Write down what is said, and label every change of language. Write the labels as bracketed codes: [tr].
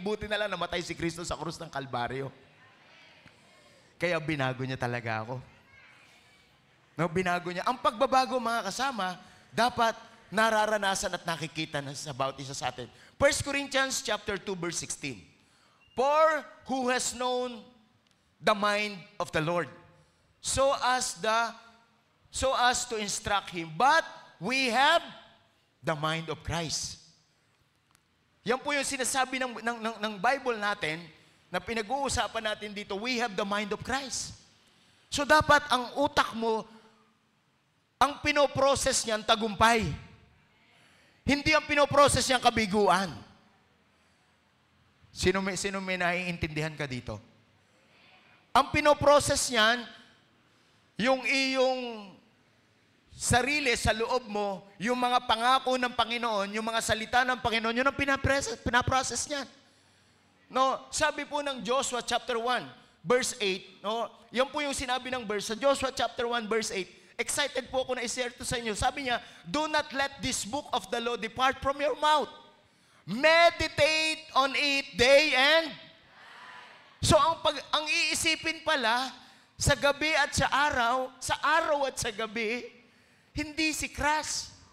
[tl] Buti na lang namatay si Kristo sa krus ng Kalbaryo. Kaya binago niya talaga ako. No, binago niya. Ang pagbabago, mga kasama, dapat nararanasan at nakikita na sa bawat isa sa atin. [en] 1 Corinthians chapter 2, verse 16. For who has known the mind of the Lord, so as to instruct him. But we have the mind of Christ. [tl] Yan po yung sinasabi ng Bible natin na pinag-uusapan natin dito. [en] We have the mind of Christ. [tl] So dapat ang utak mo, ang pinoprocess niyan tagumpay. Hindi ang pinoprocess niyang kabiguan. Sino may naiintindihan ka dito? Ang pinoprocess niyan, yung iyong sarili sa loob mo, yung mga pangako ng Panginoon, yung mga salita ng Panginoon, yun ang pinaprocess niya. No, sabi po ng Joshua chapter 1, verse 8, no? Yan po yung sinabi ng verse sa Joshua chapter 1, verse 8. Excited po ako na i-share to sa inyo. Sabi niya, [en] do not let this book of the law depart from your mouth. Meditate on it day and [tl] so ang iisipin pala sa gabi at sa araw at sa gabi, hindi si Christ.